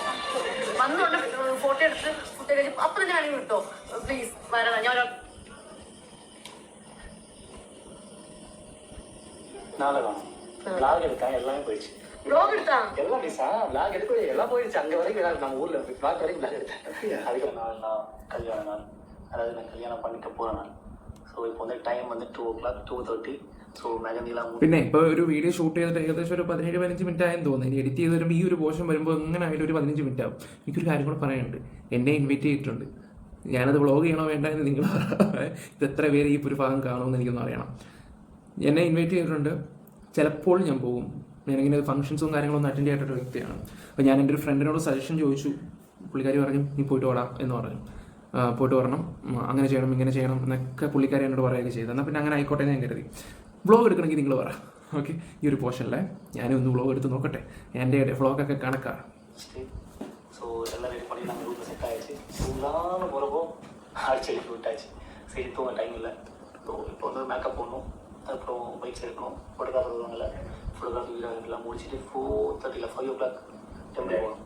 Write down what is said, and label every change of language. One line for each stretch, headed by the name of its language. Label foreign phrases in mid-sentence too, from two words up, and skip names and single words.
Malayalam: വന്നുകൊണ്ട് ഫോട്ടോ എടുത്ത് ഫുഡ് കഴിച്ച് അപ്പൊ തന്നെ ആണെങ്കിൽ വിട്ടോ പ്ലീസ് വരണം. ഞാൻ നാളെ കാണാം. ബ്ലോഗ് എടുക്കാൻ
Tamil: எல்லாமே போயிடுச்சு.
Malayalam: ബ്ലോഗ് എടുത്താ
Tamil: எல்லாம் மிஸ் ப்ளாக் எடுக்க எல்லாம் போயிடுச்சு. அங்க வரைக்கும் நம்ம ஊர்ல ப்ளாக் வரைக்கும் ப்ளாக் எடுத்தேன். அதுக்கு நான் கல்யாண நாள், அதாவது நான் கல்யாணம் பண்ணிக்க போற நாள். ஸோ இப்போ வந்து டைம் வந்து 2 o'clock 2:30. ஸோ மெகந்திலாம்
Malayalam: പിന്നെ ഇപ്പോൾ ഒരു വീഡിയോ ഷൂട്ട് ചെയ്തിട്ട് ഏകദേശം ഒരു 17-15 മിനിറ്റ് ആയെന്ന് തോന്നുന്നു. ഇനി എഡിറ്റ് ചെയ്ത് വരുമ്പോൾ ഈ ഒരു പോർഷൻ വരുമ്പോൾ എങ്ങനെ ആയാലും ഒരു 15 മിനിറ്റ് ആവും. എനിക്കൊരു കാര്യം കൂടെ പറയാനുണ്ട്. എന്നെ ഇൻവൈറ്റ് ചെയ്തിട്ടുണ്ട്. ഞാനത് വ്ളോഗ് ചെയ്യണോ വേണ്ട എന്ന് നിങ്ങൾ ഇത് എത്ര പേര് ഈ ഒരു ഭാഗം കാണുമെന്ന് എനിക്കൊന്ന് അറിയണം. എന്നെ ഇൻവൈറ്റ് ചെയ്തിട്ടുണ്ട്. ചിലപ്പോൾ ഞാൻ പോകും. ഞാനിങ്ങനെ ഫംഗ്ഷൻസും കാര്യങ്ങളൊന്നും അറ്റൻഡ് ചെയ്യാത്തൊരു വ്യക്തിയാണ്. അപ്പോൾ ഞാൻ എൻ്റെ ഒരു ഫ്രണ്ടിനോട് സജഷൻ ചോദിച്ചു. പുള്ളിക്കാരി പറഞ്ഞു നീ പോയിട്ട് ഓടാം എന്ന് പറഞ്ഞു. പോയിട്ട് വരണം, അങ്ങനെ ചെയ്യണം ഇങ്ങനെ ചെയ്യണം എന്നൊക്കെ പുള്ളിക്കാരി എന്നോട് പറയുകയൊക്കെ ചെയ്തു. എന്നാൽ പിന്നെ അങ്ങനെ ആയിക്കോട്ടെ ഞാൻ കരുതി. വ്ളോഗ് എടുക്കണമെങ്കിൽ നിങ്ങൾ പറ. ഓക്കെ, ഈ ഒരു പോർഷനിലെ ഞാനും ഒന്ന് വ്ളോഗ് എടുത്ത് നോക്കട്ടെ. എൻ്റെ വ്ളോഗൊക്കെ കണക്കാണ്.
Tamil: ஸோ எல்லாம் ரெடி பண்ணி நாங்கள் ரூட்டில் செட் ஆகிடுச்சு. ஃபுல்லான போகிறப்போ அடிச்சு எழுப்பி விட்டாச்சு. சரி தூங்க டைம் இல்லை. ஸோ இப்போ வந்து மேக்கப் போடணும், அதுக்கப்புறம் பைக்ஸ் எடுக்கணும், ஃபோட்டோகிராஃபர் வருவாங்கல்ல, ஃபோட்டோகிராஃபி வீடியோலாம் முடிச்சுட்டு 4:30 5 o'clock டெம்பிள் போகணும்.